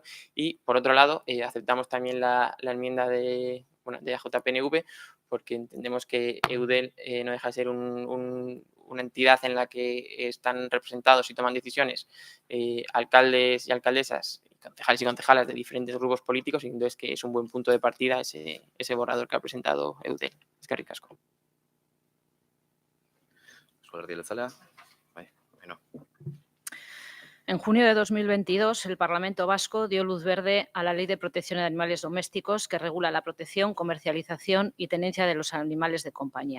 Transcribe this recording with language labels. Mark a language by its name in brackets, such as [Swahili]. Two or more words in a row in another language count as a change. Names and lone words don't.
[Spanish] Y, por otro lado, aceptamos también la enmienda de AJPNV, porque entendemos que EUDEL no deja de ser una entidad en la que están representados y toman decisiones alcaldes y alcaldesas, concejales y concejalas de diferentes grupos políticos, y entonces que es un buen punto de partida ese borrador que ha presentado EUDEL. [Basque] Eskerrik asko. [Spanish] En junio de 2022, el Parlamento Vasco dio luz verde a la Ley de Protección de Animales Domésticos, que regula la protección, comercialización y tenencia de los animales de compañía.